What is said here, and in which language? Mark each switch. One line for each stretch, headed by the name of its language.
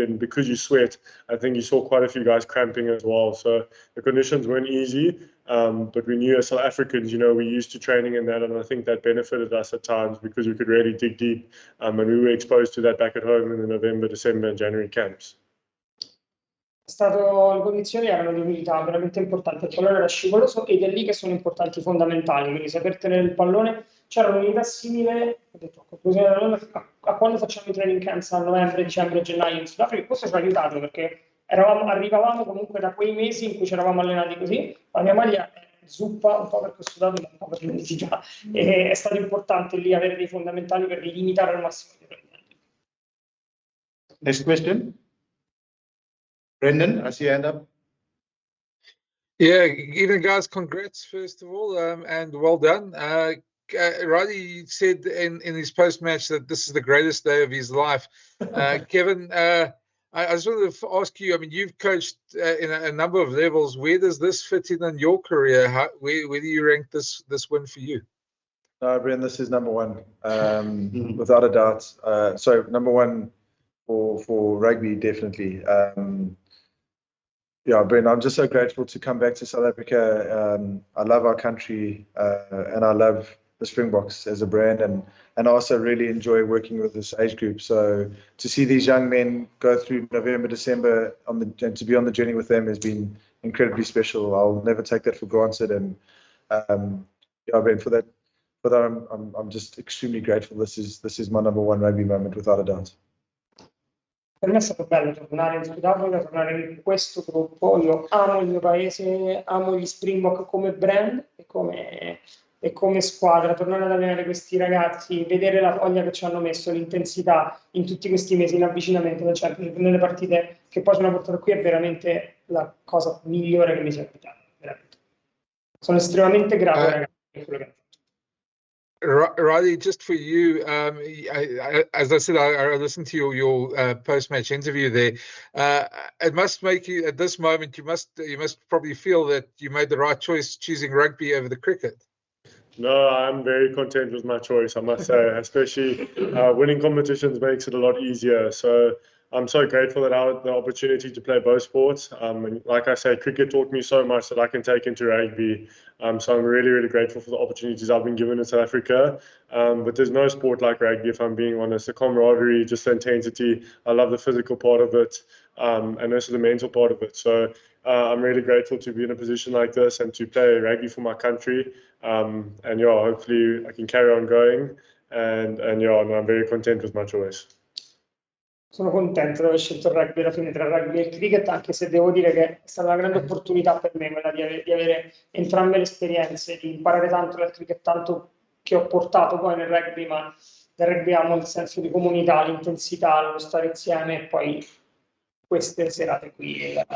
English: And because you sweat, I think you saw quite a few guys cramping as well. So the conditions weren't easy, but we knew as South Africans, we're used to training in that. And I think that benefited us at times because we could really dig deep. And we were exposed to that back at home in the November, December and January camps.
Italian: Le condizioni erano di umidità veramente importanti, il pallone era scivoloso ed è lì che sono importanti, fondamentali, quindi saper tenere il pallone. C'era un'unità simile, ho detto, a quando facciamo i training camps a novembre, dicembre, gennaio in Sudafrica. Questo ci ha aiutato perché arrivavamo comunque da quei mesi in cui ci eravamo allenati così. La mia maglia è zuppa, un po' per questo dato, ma un po' per l'umidità. E è stato importante lì avere dei fondamentali per limitare al massimo i rendimenti.
English: Next question. Brendan, I see your hand up. Yeah, evening guys, congrats first of all, and well done. Riley said in his post-match that this is the greatest day of his life. Kevin, I just wanted to ask you, I mean, you've coached in a number of levels. Where does this fit in your career? Where do you rank this win for you? No, Brendan, this is number one, without a doubt. So number one for rugby, definitely. Yeah, Brendan, I'm just so grateful to come back to South Africa. I love our country, and I love the Springboks as a brand, and I also really enjoy working with this age group. So to see these young men go through November, December, and to be on the journey with them has been incredibly special. I'll never take that for granted, and yeah, Ben, for that, I'm just extremely grateful. This is my number one rugby moment, without a doubt.
Italian: Per me è stato bello tornare in Sudafrica, tornare in questo gruppo. Io amo il mio paese, amo gli Springbok come brand e come squadra. Tornare ad allenare questi ragazzi, vedere la voglia che ci hanno messo, l'intensità in tutti questi mesi in avvicinamento nelle partite che poi sono portate qui è veramente la cosa migliore che mi sia capitata. Veramente. Sono estremamente grato ragazzi per quello che hanno fatto.
English: Riley, just for you, as I said, I listened to your post-match interview there. It must make you, at this moment, you must probably feel that you made the right choice choosing rugby over the cricket. No, I'm very content with my choice, I must say. Especially winning competitions makes it a lot easier. So I'm so grateful that I had the opportunity to play both sports. And like I say, cricket taught me so much that I can take into rugby. So I'm really, really grateful for the opportunities I've been given in South Africa. But there's no sport like rugby, if I'm being honest. The camaraderie, just the intensity. I love the physical part of it, and also the mental part of it. So I'm really grateful to be in a position like this and to play rugby for my country. And yeah, hopefully I can carry on going. And yeah, no, I'm very content with my choice.
Italian: Sono contento di aver scelto il rugby alla fine tra rugby e il cricket, anche se devo dire che è stata una grande opportunità per me quella di avere entrambe le esperienze, di imparare tanto dal cricket, tanto che ho portato poi nel rugby, ma nel rugby amo il senso di comunità, l'intensità, lo stare insieme e poi queste serate qui.